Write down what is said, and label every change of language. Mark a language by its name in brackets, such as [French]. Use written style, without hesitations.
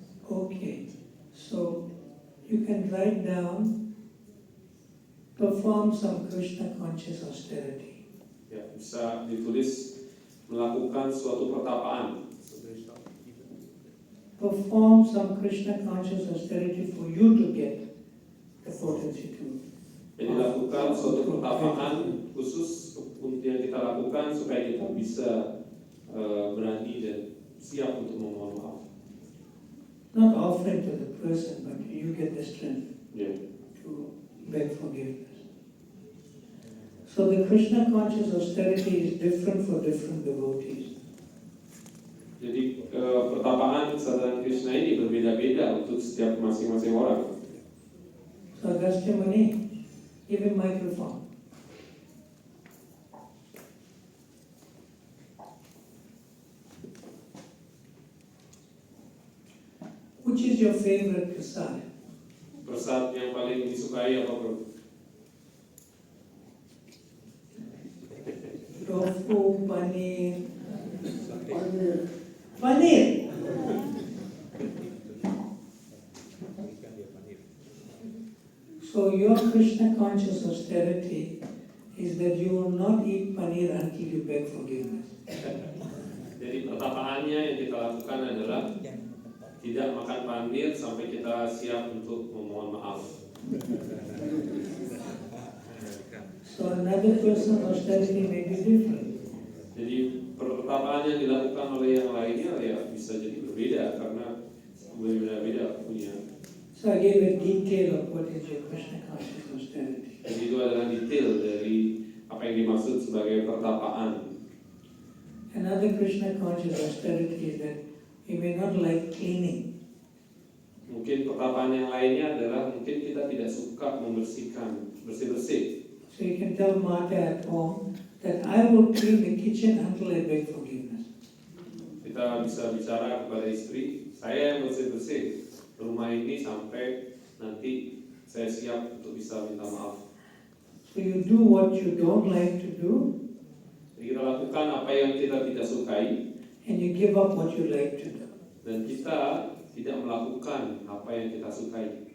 [English] Okay, so you can write down, perform some Krishna conscious austerity. [Indonesian] Ya, bisa ditulis melakukan suatu pertapaan. [English] Perform some Krishna conscious austerity for you to get the potency to. [Indonesian] Jadi lakukan suatu pertapaan khusus untuk yang kita lakukan supaya kita bisa berani dan siap untuk memohon maaf. [English] Not offering to the person, but you get the strength [Indonesian] Ya. [English] to beg forgiveness. So the Krishna conscious austerity is different for different devotees. [Indonesian] Jadi pertapaan kesadaran Krishna ini berbeda-beda untuk setiap masing-masing orang. [English] So Agastya Muni, give him microphone. Which is your favorite prasad? [Indonesian] Prasad yang paling disukai apa bro? [English] Tofu, paneer. Paneer. So your Krishna conscious austerity is that you will not eat paneer until you beg forgiveness. [Indonesian] Jadi pertapaannya yang kita lakukan adalah tidak makan paneer sampai kita siap untuk memohon maaf. [English] So another person's austerity may be different. [Indonesian] Jadi pertapaan yang dilakukan oleh yang lainnya ya bisa jadi berbeda karena berbeda-beda punya. [English] So I gave a detail of what is your Krishna conscious austerity. [Indonesian] Jadi itu adalah detail dari apa yang dimaksud sebagai pertapaan. [English] Another Krishna conscious austerity is that you may not like cleaning. [Indonesian] Mungkin pertapaan yang lainnya adalah mungkin kita tidak suka membersihkan, bersih-bersih. [English] So you can tell Mata at home that I will clean the kitchen until I beg forgiveness. [Indonesian] Kita bisa bicara kepada istri, saya yang bersih-bersih rumah ini sampai nanti saya siap untuk bisa minta maaf. [English] So you do what you don't like to do, [Indonesian] Jadi kita lakukan apa yang kita tidak sukai [English] and you give up what you like to do [Indonesian] dan kita tidak melakukan apa yang kita sukai